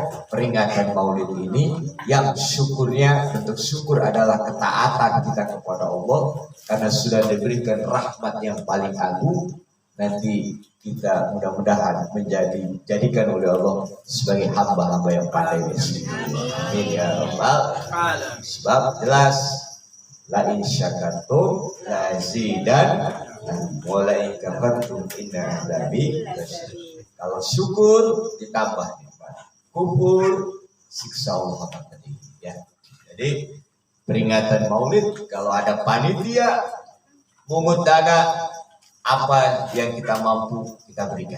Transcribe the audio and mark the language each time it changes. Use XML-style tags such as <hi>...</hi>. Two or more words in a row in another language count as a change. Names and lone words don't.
<id>Peringatan maulid ini yang syukurnya, bentuk syukur adalah ketaatan kita kepada Allah, karena sudah diberikan rahmat yang paling agung. Nanti kita mudah-mudahan jadikan oleh Allah sebagai hamba-hamba yang pandai bersyukur.</id> <ar>آمين يا رب العالمين.</ar> <id>Sebab jelas</id> <ar>لئن شكرتم لأزيدنكم ولئن كفرتم إن عذابي.</ar> <id>Kalau syukur ditambah nikmat, kufur siksa Allah akan pedih. Ya. Jadi peringatan maulid kalau ada panitia mungut dana apa yang kita mampu kita berikan.</id>